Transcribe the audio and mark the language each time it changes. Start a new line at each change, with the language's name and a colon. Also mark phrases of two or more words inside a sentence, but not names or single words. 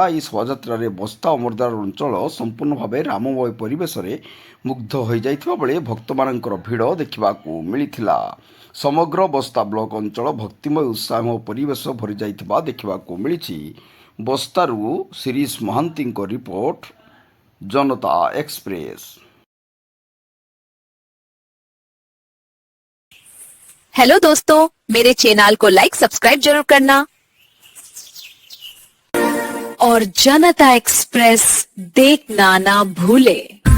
Odia: ଏହି ଶୋଭାଯାତ୍ରାରେ ବସ୍ତା ଅମରଦାର ଅଞ୍ଚଳ ସମ୍ପୂର୍ଣ୍ଣ ଭାବେ ରାମମୟ ପରିବେଶରେ ମୁଗ୍ଧ ହୋଇଯାଇଥିବା ବେଳେ ଭକ୍ତମାନଙ୍କର ଭିଡ଼ ଦେଖିବାକୁ ମିଳିଥିଲା। ସମଗ୍ର ବସ୍ତା ବ୍ଲକ ଅଞ୍ଚଳ ଭକ୍ତିମୟ ଉତ୍ସାହମୟ ପରିବେଶ ଭରିଯାଇଥିବା ଦେଖିବାକୁ ମିଳିଛି। ବସ୍ତାରୁ ଶିରୀଷ ମହାନ୍ତିଙ୍କ ରିପୋର୍ଟ,
Hindi: जनता एक्सप्रेस। हेलो दोस्तों, मेरे चैनल को
English: like subscribe
Hindi: जरूर करना और जनता एक्सप्रेस देखना ना भूले।